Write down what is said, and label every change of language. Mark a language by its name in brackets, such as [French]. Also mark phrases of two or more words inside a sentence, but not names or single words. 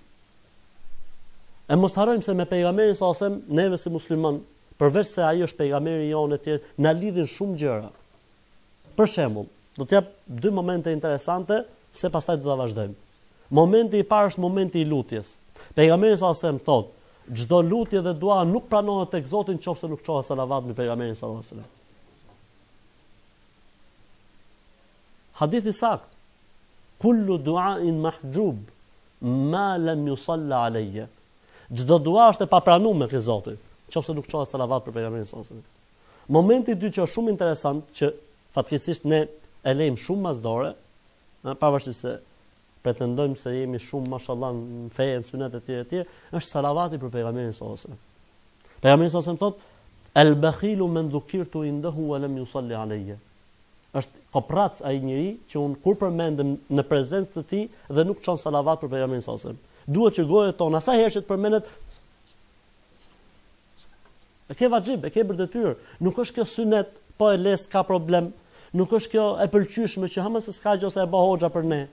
[Albanian] E mos harrojmë se me pejgamberin [Arabic] صلى الله عليه وسلم [Albanian] neve si musliman, përveç se ai është pejgamberi jonë e tjerë, na lidhin shumë gjëra. Për shembull, do të jap 2 momente interesante se pastaj do ta vazhdojmë. Momenti i parë është momenti i lutjes. Pejgamberi [Arabic] صلى الله عليه وسلم [Albanian] thotë, çdo lutje dhe dua nuk pranohet tek Zoti nëse nuk çohet salavat mbi pejgamberin [Arabic] صلى الله عليه وسلم. [Albanian] Hadithi sakt. [Arabic] كل دعاء محجوب ما لم يصل علي. [Albanian] Çdo dua është e papranuar ke Zoti, nëse nuk çohet salavat për pejgamberin [Arabic] صلى الله عليه وسلم. [Albanian] Momenti i dytë që është shumë interesant, që fatkeqësisht ne e lejmë shumë masdore, pavarësisht se pretendojmë se jemi shumë mashallah në fe, në sunet e tjera, është salavati për pejgamberin [Arabic] صلى الله عليه وسلم. [Albanian] Pejgamberi [Arabic] صلى الله عليه وسلم [Albanian] thotë: [Arabic] "البخيل من ذكرت عنده ولم يصل علي." [Albanian] Është koprac ai njeri që un kur përmendem në prezencë të tij dhe nuk çon salavat për pejgamberin [Arabic] صلى الله عليه وسلم. [Albanian] Duhet që goja tonë asaj herë që të përmendet e ke vajxhib, e ke për detyrë. Nuk është kjo sunet, po e les ka problem. Nuk është kjo e pëlqyeshme që hamës s'ka gjë ose e bë hoxha për ne.